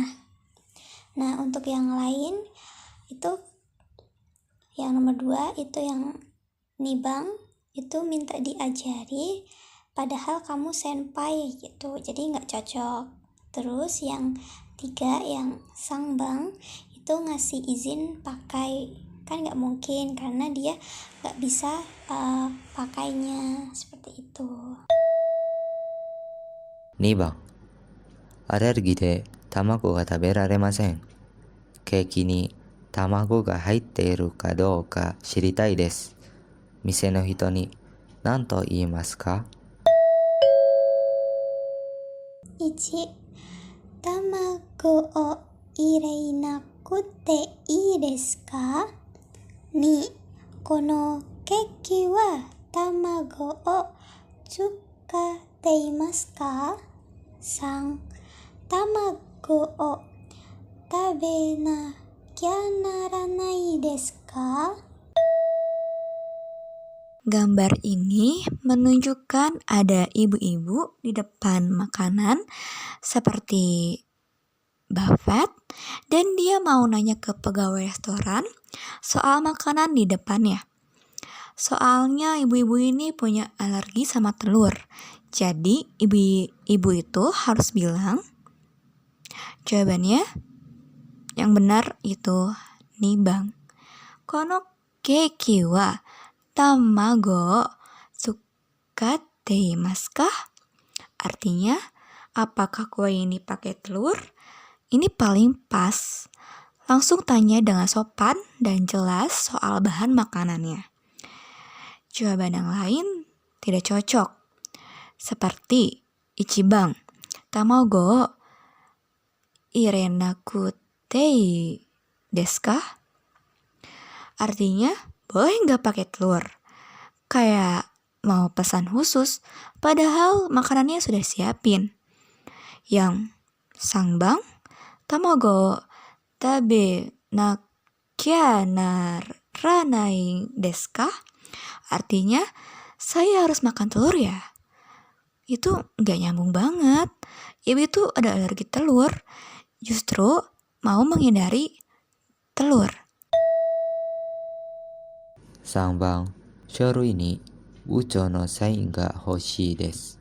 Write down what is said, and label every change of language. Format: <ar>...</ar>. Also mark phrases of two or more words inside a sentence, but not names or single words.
<id>Nah, untuk yang lain itu yang nomor 2 itu yang nibang, itu minta diajari padahal kamu senpai gitu, jadi nggak cocok. Terus yang 3 yang sangbang itu ngasih izin pakai, kan nggak mungkin karena dia nggak bisa pakainya seperti itu.</id> <ja>2 番、アレルギーで卵が食べられません。ケーキに卵が入っているかどうか知りたいです。店の人に何と言いますか？ 1. 卵を入れなくていいですか？ 2. このケーキは卵を使っていますか？ 3. 卵を食べなきゃならないですか？</ja> <id>Gambar ini menunjukkan ada ibu-ibu di depan makanan seperti buffet, dan dia mau nanya ke pegawai restoran soal makanan di depannya. Soalnya ibu-ibu ini punya alergi sama telur. Jadi ibu itu harus bilang jawabannya yang benar itu nibang.</id> <ja>このケーキは卵使っていますか?</ja> <id>Artinya, apakah kue ini pakai telur? Ini paling pas. Langsung tanya dengan sopan dan jelas soal bahan makanannya. Jawaban yang lain tidak cocok.</id> <ja>Seperti ichibang, 卵入れなくていいですか?</ja> <id>Artinya, boleh nggak pakai telur? Kayak mau pesan khusus, padahal makanannya sudah siapin. Yang sangbang,</id> <ja>卵食べなきゃならないですか?</ja> <id>Artinya, saya harus makan telur ya? Itu nggak nyambung banget. Ibu itu ada alergi telur, justru mau menghindari telur.</id> <ja>3 番、書類に部長のサインが欲しいです。</ja>